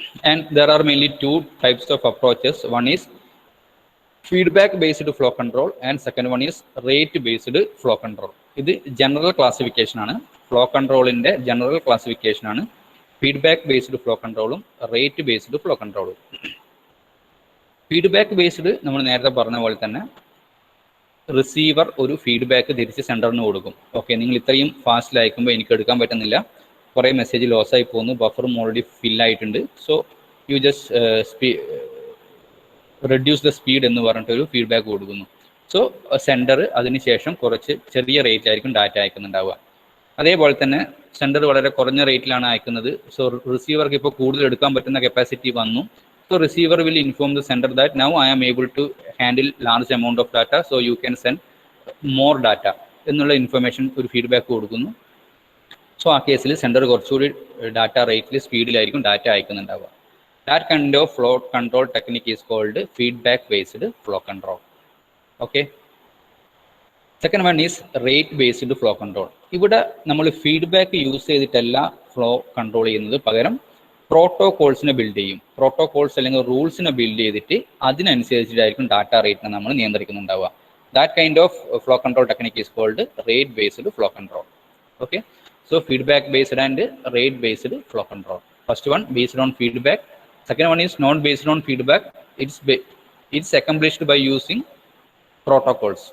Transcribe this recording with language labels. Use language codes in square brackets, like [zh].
[en] And there are mainly 2 types of approaches. One is feedback based flow control and second one is rate based flow control. [ml] ഇത് general classification ആണ്. [en] Flow കൺട്രോളിൻ്റെ general classification ആണ്. [ml] Feedback based flow കൺട്രോളും rate based flow കൺട്രോളും. Feedback based നമ്മൾ നേരത്തെ പറഞ്ഞ പോലെ തന്നെ receiver ഒരു feedback തിരിച്ച് സെൻഡറിന് കൊടുക്കും. ഓക്കെ, നിങ്ങൾ ഇത്രയും ഫാസ്റ്റിൽ അയക്കുമ്പോൾ എനിക്ക് എടുക്കാൻ പറ്റുന്നില്ല, കുറേ മെസ്സേജ് ലോസ് ആയി പോകുന്നു, ബഫറും already ഫില്ലായിട്ടുണ്ട്, [en] so you just reduce the speed [ml] എന്ന് പറഞ്ഞിട്ടൊരു ഫീഡ്ബാക്ക് കൊടുക്കുന്നു. സോ സെൻഡർ അതിനുശേഷം കുറച്ച് ചെറിയ റേറ്റ് ആയിരിക്കും ഡാറ്റ അയക്കുന്നുണ്ടാവുക. അതേപോലെ തന്നെ സെൻഡർ വളരെ കുറഞ്ഞ റേറ്റിലാണ് അയക്കുന്നത്. സോ റിസീവർക്ക് ഇപ്പോൾ കൂടുതൽ എടുക്കാൻ പറ്റുന്ന കപ്പാസിറ്റി വന്നു. [en] so receiver will inform the sender that now I am able to handle large amount of data, so you can send more data [ml] എന്നുള്ള ഇൻഫർമേഷൻ ഒരു ഫീഡ്ബാക്ക് കൊടുക്കുന്നു. സോ ആ കേസിൽ സെൻഡർ കുറച്ചുകൂടി ഡാറ്റ റേറ്റിൽ സ്പീഡിലായിരിക്കും data അയക്കുന്നുണ്ടാവുക. [en] That kind of flow control technique is called feedback based flow control. Okay. Second one is rate based flow control. [ml] ഇവിടെ നമ്മൾ feedback use ചെയ്തിട്ടല്ല flow control ചെയ്യുന്നത്, പകരം പ്രോട്ടോകോൾസിനെ ബിൽഡ് ചെയ്യും. പ്രോട്ടോകോൾസ് അല്ലെങ്കിൽ റൂൾസിനെ ബിൽഡ് ചെയ്തിട്ട് അതിനനുസരിച്ചിട്ടായിരിക്കും ഡാറ്റ റേറ്റിനെ നമ്മൾ നിയന്ത്രിക്കുന്നുണ്ടാവുക. [en] That kind of flow control technique is called rate based flow control. Okay. So feedback based and rate based flow control. First one based on feedback. Second one is not based on feedback. It's accomplished by using protocols.